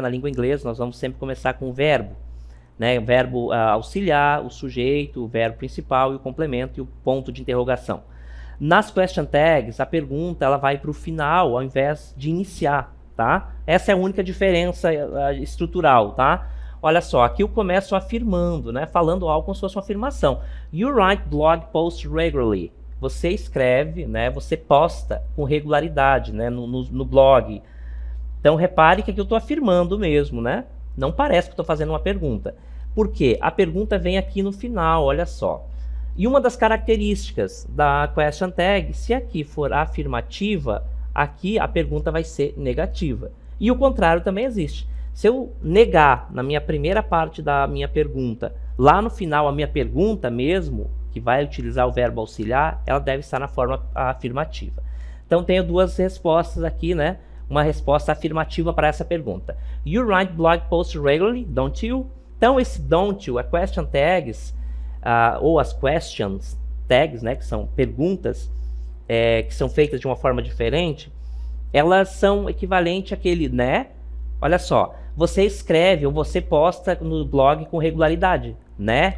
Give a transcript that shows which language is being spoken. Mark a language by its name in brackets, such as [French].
[Portuguese] Na língua inglesa nós vamos sempre começar com o verbo, né? O verbo auxiliar, o sujeito, o verbo principal e o complemento e o ponto de interrogação. Nas question tags, a pergunta ela vai para o final ao invés de iniciar, tá? Essa é a única diferença estrutural, tá? Olha só, aqui eu começo afirmando, né? Falando algo como se fosse uma afirmação. [English] You write blog posts regularly. [Portuguese] Você escreve, né? Você posta com regularidade, né? No blog. Então repare que aqui eu estou afirmando mesmo, né? Não parece que estou fazendo uma pergunta. Por quê? A pergunta vem aqui no final, olha só. E uma das características da question tag, se aqui for afirmativa, aqui a pergunta vai ser negativa. E o contrário também existe. Se eu negar na minha primeira parte da minha pergunta, lá no final a minha pergunta mesmo, que vai utilizar o verbo auxiliar, ela deve estar na forma afirmativa. Então tenho duas respostas aqui, né? Uma resposta afirmativa para essa pergunta. [English] You write blog posts regularly, don't you? [Portuguese] Então esse don't you, a question tags, ou as questions tags, né, que são perguntas que são feitas de uma forma diferente, elas são equivalentes àquele, né? Olha só, você escreve ou você posta no blog com regularidade, né?